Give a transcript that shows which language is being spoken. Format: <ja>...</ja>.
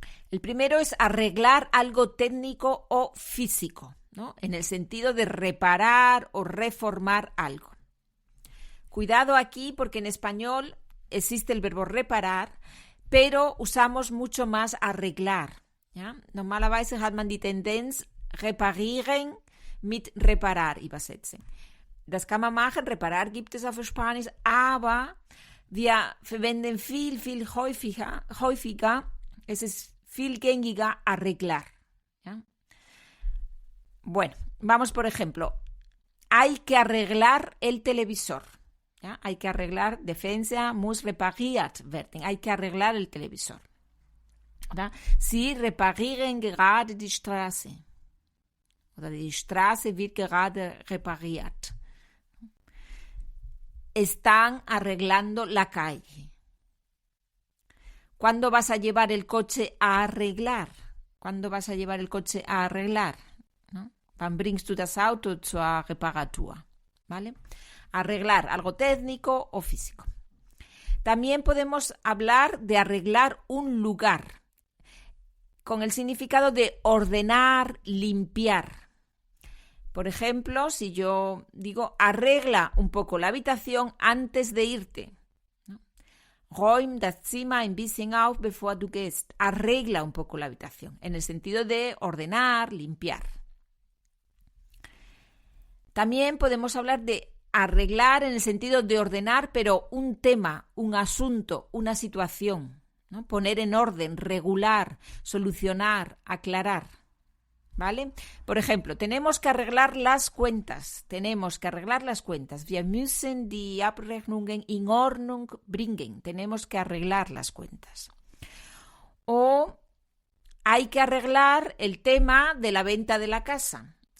<es>El primero es arreglar algo técnico o físico, ¿no? En el sentido de reparar o reformar algo. Cuidado aquí porque en español existe el verbo reparar, pero usamos mucho más arreglar. ¿Ya?</es> <de>Normalerweise hat man die Tendenz, reparieren mit reparar übersetzen. Das kann man machen, reparar gibt es auf Spanisch, aber wir verwenden viel häufiger, es ist viel gängiger arreglar.</de> <es>¿Ya? Bueno, vamos por ejemplo. Hay que arreglar el televisor. ¿Ya? Hay que arreglar,</es> <de>Defensa muss repariert werden.</de> <es>Hay que arreglar el televisor. ¿Ya?</es> <de>Sie reparieren gerade die Straße. Oder die Straße wird gerade repariert.</de> <es>Están arreglando la calle. ¿Cuándo vas a llevar el coche a arreglar? ¿Cuándo vas a llevar el coche a arreglar? ¿No?</es> <de>Wann bringst du das Auto zur Reparatur?</de> <es>¿Vale? Arreglar algo técnico o físico. También podemos hablar de arreglar un lugar con el significado de ordenar, limpiar. Por ejemplo, si yo digo arregla un poco la habitación antes de irte.</es> <de>Räum das Zimmer ein bisschen auf, bevor du gehst.</de> <es>Arregla un poco la habitación, en el sentido de ordenar, limpiar. También podemos hablar de arreglar en el sentido de ordenar, pero un tema, un asunto, una situación, ¿no? Poner en orden, regular, solucionar, aclarar. ¿Vale? Por ejemplo, tenemos que arreglar las cuentas.</es> <de>Wir müssen die Abrechnungen in Ordnung bringen.</de> <es>Tenemos que arreglar las cuentas. O hay que arreglar el tema de la venta de la casa.</es>